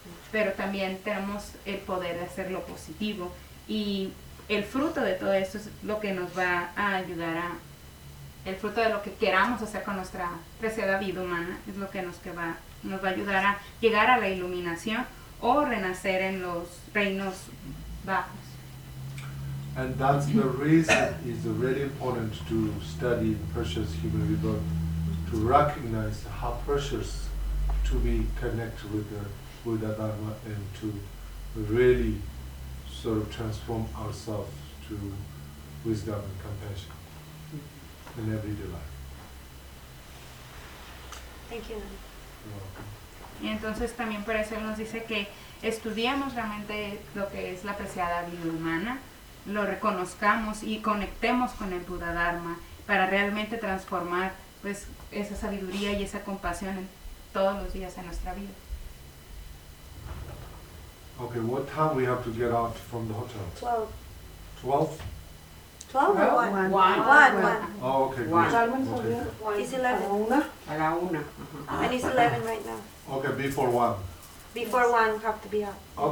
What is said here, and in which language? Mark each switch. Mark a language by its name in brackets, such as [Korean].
[Spanish] Pero también tenemos el poder de hacerlo positivo y el fruto de todo esto es lo que nos va a ayudar a el fruto de lo que queramos hacer con nuestra preciada vida humana es lo que nos va a ayudar a llegar a la iluminación o renacer en los reinos bajos. [English] And that's the reason is really important to study precious human rebirth, to recognize how precious to be connected with the Buddha Dharma and to really sort of transform ourselves to wisdom and compassion in everyday life. Thank you. You're [Spanish] y entonces también por eso él nos dice que estudiamos realmente lo que es la preciada vida humana, lo reconozcamos y conectemos con el Buddha Dharma para realmente transformar pues esa sabiduría y esa compasión en todos los días en nuestra vida. [English] Okay, what time we have to get out from the hotel? 12. 12? 12 or 1? 1. 1. Oh, okay, good. It's 11. [Spanish] A la una. [English] And it's 11 right now. Okay, before 1. Before yes. 1, we have to be out.